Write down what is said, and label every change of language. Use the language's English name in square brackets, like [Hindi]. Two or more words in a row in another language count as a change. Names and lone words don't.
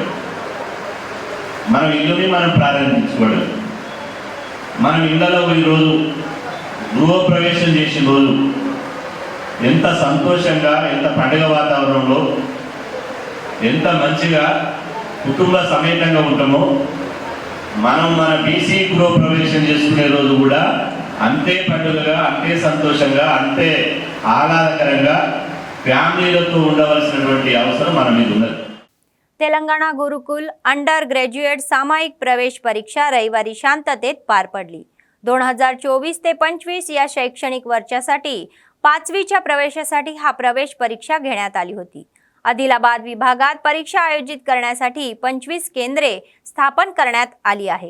[Telugu] మనం ఇళ్లలో ఈరోజు గృహప్రవేశం చేసిన రోజు ఎంత సంతోషంగా, ఎంత పండుగ వాతావరణంలో, ఎంత మంచిగా కుటుంబ సమేతంగా ఉంటామో మనం మన బీసీ గృహప్రవేశం చేసుకునే రోజు కూడా అంతే పండుగగా, అంతే సంతోషంగా, అంతే ఆహ్లాదకరంగా ఫ్యామిలీలతో ఉండవలసినటువంటి అవసరం మన మీద ఉన్నది. [Marathi] तेलंगणा गुरुकुल [English] under graduate [Marathi] सामायिक प्रवेश परीक्षा रविवारी शांततेत पार पडली. 2024 ते 25 या शैक्षणिक वर्षासाठी 5वीच्या प्रवेशासाठी हा प्रवेश परीक्षा घेण्यात आली होती. आदिलाबाद विभागात परीक्षा आयोजित करण्यासाठी 25 केंद्रे स्थापन करण्यात आली आहे.